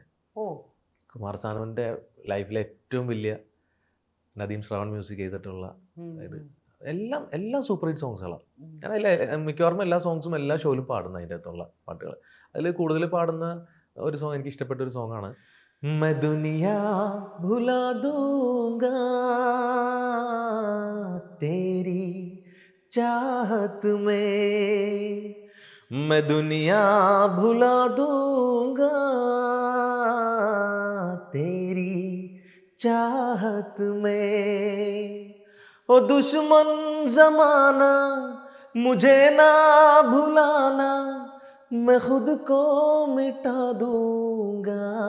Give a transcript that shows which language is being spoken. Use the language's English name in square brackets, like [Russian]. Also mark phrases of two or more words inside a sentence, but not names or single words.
[Malayalam] ഓ, കുമാർ സാനുവിൻ്റെ ലൈഫിലെ ഏറ്റവും വലിയ നദീം ശ്രാവൺ മ്യൂസിക് ചെയ്തിട്ടുള്ള ഉം, ഇത് ഉം, എല്ലാം [English] super hit [Malayalam] സോങ്സുകളാണ്. ഉം. ഞാൻ മിക്കവാറും എല്ലാ സോങ്സും എല്ലാ ഷോയിലും പാടുന്ന അതിൻ്റെ അകത്തുള്ള പാട്ടുകൾ. അതിൽ കൂടുതൽ പാടുന്ന ഒരു സോങ് എനിക്ക് ഇഷ്ടപ്പെട്ട ഒരു സോങ്ങാണ് [Hindi] मैं दुनिया भुला दूंगा तेरी चाहत में मैं दुनिया भुला दूंगा तेरी चाहत में ओ दुश्मन जमाना मुझे ना भुलाना मैं खुद को मिटा दूंगा